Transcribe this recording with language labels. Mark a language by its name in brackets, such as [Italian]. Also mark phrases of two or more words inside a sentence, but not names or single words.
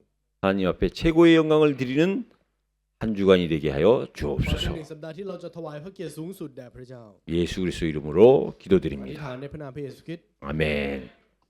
[Korean] 하나님 앞에 최고의 영광을 드리는 한 주간이 되게 하여 [Thai] ขอให้ [Korean] 주옵소서. [Thai] เป็น1 สัปดาห์ที่เราจะถวายพระเกียรติสูงสุดแด่พระเจ้า [Korean] 예수 그리스도 이름으로 [Thai] อธิษ [Korean] 기도드립니다. [Thai] ฐานในพระนามพระเยซูคริสต์ [Korean] 아멘.